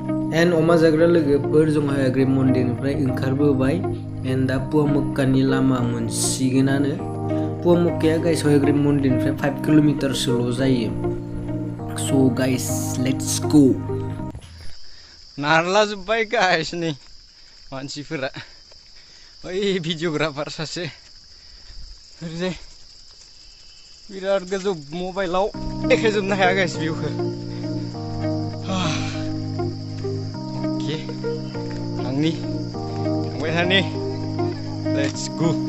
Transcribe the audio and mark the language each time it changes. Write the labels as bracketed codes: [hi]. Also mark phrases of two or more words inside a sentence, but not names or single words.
[brx] And अमा जाग्रा लोगोफोर जोंहा ग्रेम मन्दिरनिफ्राय ओंखारबोबाय and दा पुवा मक्कानि लामा मोनसिगोनानो पुवा मक्काया गाइस ग्रेम मन्दिरनिफ्राय 5 किल'मिटारसोल' जायो [en] so guys let's go [brx] नारला जोब्बाय गाइस नै मानसिफोरा ओइ भिडिअ'ग्राफार सासे ओरैजाय बिराद गोजौ मबाइलाव देखायजोबनो हाया गाइस भिउखौ अके थांबाय थानि [en] let's go